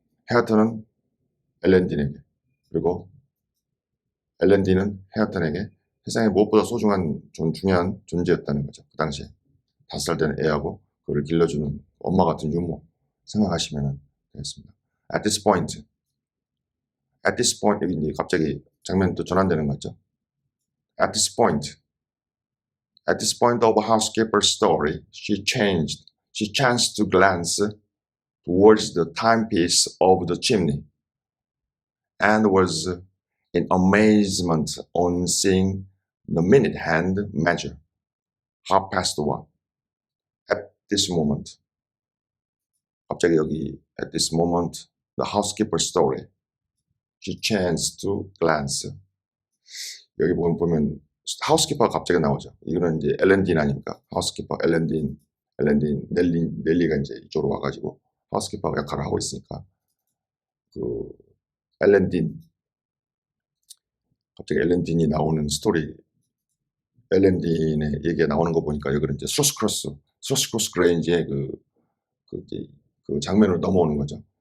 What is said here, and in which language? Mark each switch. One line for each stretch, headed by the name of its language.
Korean: 헤어턴은 엘렌 딘에게, 그리고 엘렌 딘은 헤어턴에게 세상에 무엇보다 소중한 중요한 존재였다는 거죠. 그 당시에 5살 된 애하고 그를 길러주는 엄마 같은 유모 생각하시면 되겠습니다.
English: At this point
Korean: 여기 이제 갑자기 장면이 또 전환되는 것 같죠.
English: At this point of housekeeper's story, she chanced to glance towards the timepiece of the chimney, and was in amazement on seeing the minute hand measure 1:30. At this moment,
Korean: 갑자기 여기
English: at this moment, the housekeeper's story, she chanced to glance.
Korean: 여기 보면 하우스키퍼가 갑자기 나오죠. 이거는 이제 엘렌 딘 아닙니까? 하우스키퍼 엘렌 딘, 넬리가 이제 이쪽으로 와가지고 하우스키퍼 역할을 하고 있으니까 엘렌 딘, 갑자기 엘렌 딘이 나오는 스토리, 엘렌 딘의 얘기가 나오는 거 보니까 여기는 이제 스로스크로스 그레인지의 그 장면으로 넘어오는 거죠.